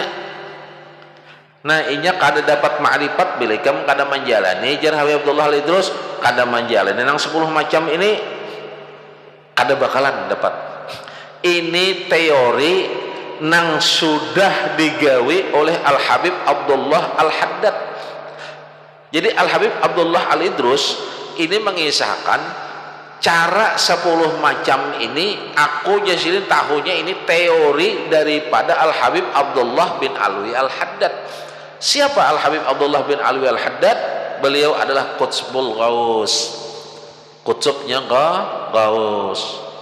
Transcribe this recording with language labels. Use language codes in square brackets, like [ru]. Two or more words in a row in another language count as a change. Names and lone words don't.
[bjn] Nah, inya kada dapat ma'rifat bila ikam kada menjalani jar Habib Abdullah Al-Idrus, kada menjalani nang 10 macam ini kada bakalan dapat. ini teori nang sudah digawe oleh Al Habib Abdullah Al Haddad. [id] Jadi Al Habib Abdullah Al Idrus ini mengisahkan cara 10 macam ini, aku Jazilin tahunya ini teori daripada Al Habib Abdullah bin Alwi Al Haddad. Siapa Al Habib Abdullah bin Alwi Al Haddad? Beliau adalah [ar] قطب الغوث, [id] kutubnya Ghaus.